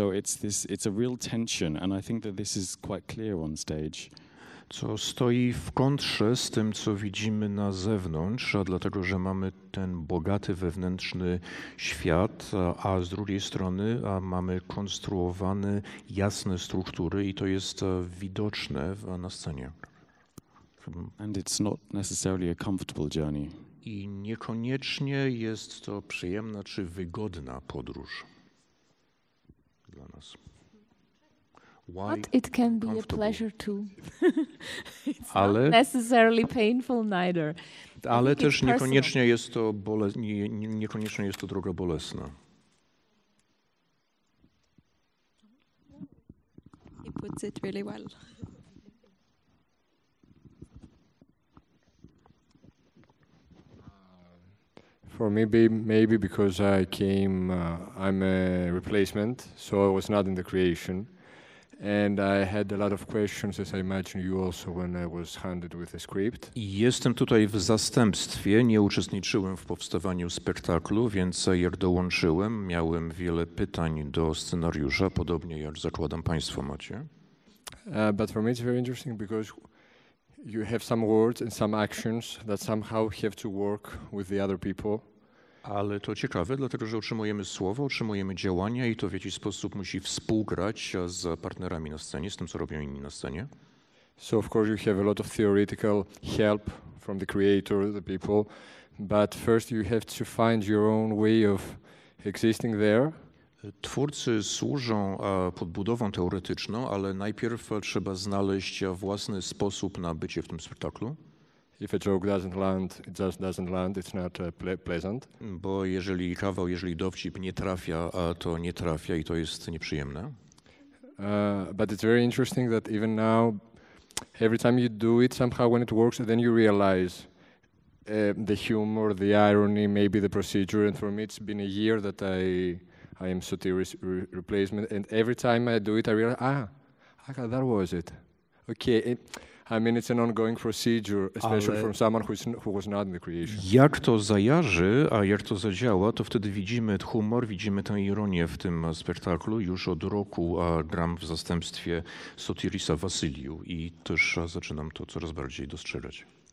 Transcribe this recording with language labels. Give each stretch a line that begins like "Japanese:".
English: So it's a real tension, and I think that this is quite clear on stage.
Polish: co stoi w kontrze z tym, co widzimy na zewnątrz, a dlatego, że mamy ten bogaty wewnętrzny świat, a z drugiej strony mamy konstruowane jasne struktury i to jest widoczne na scenie.
English: And it's not necessarily a comfortable journey.
Polish: I niekoniecznie jest to przyjemna czy wygodna podróż dla nas.
English: But it can be a pleasure too. It's
Polish: Ale-
English: not necessarily painful neither.
Polish: Ale
English: think
Polish: też
English: it's
Polish: niekoniecznie jest to niekoniecznie jest to droga bolesna.
English: He puts it really well. For me, maybe because I'm a replacement, so I was not in the creation. And I had a lot of questions, as I imagine you also, when I was handed with the script.
Polish: I jestem tutaj w zastępstwie, nie uczestniczyłem w powstawaniu spektaklu, więc jak dołączyłem, miałem wiele pytań do scenariusza, podobnie jak zakładam Państwo macie.
English: But for me it's very interesting because you have some words and some actions that somehow have to work with the other people.
Polish: Ale to ciekawe, dlatego że otrzymujemy słowo, otrzymujemy działania i to w jakiś sposób musi współgrać z partnerami na scenie, z tym, co robią inni na scenie.
English: So of course you have a lot of theoretical help from the creator, the people, but first you have to find your own way of existing there.
Polish: Twórcy służą podbudową teoretyczną, ale najpierw trzeba znaleźć własny sposób na bycie w tym spektaklu.
English: If a joke doesn't land, it just doesn't land, it's not pleasant.
Polish: Bo jeżeli kawał, jeżeli dowcip nie trafia, to nie trafia i to jest nieprzyjemne.
English: But it's very interesting that even now, every time you do it, somehow when it works, then you realize the humor, the irony, maybe the procedure. And for me, it's been a year that I am Sotiris replacement, and every time I do it, I realize, that was it. Okay. I mean, it's an ongoing procedure, especially from someone who was not in the creation.
Polish: Jak to zajarzy, a jak to zadziała, to wtedy widzimy humor, widzimy tę ironię w tym spektaklu. Już od roku gram w zastępstwie Sotirisa Wasyliu i też zaczynam to coraz bardziej dostrzegać.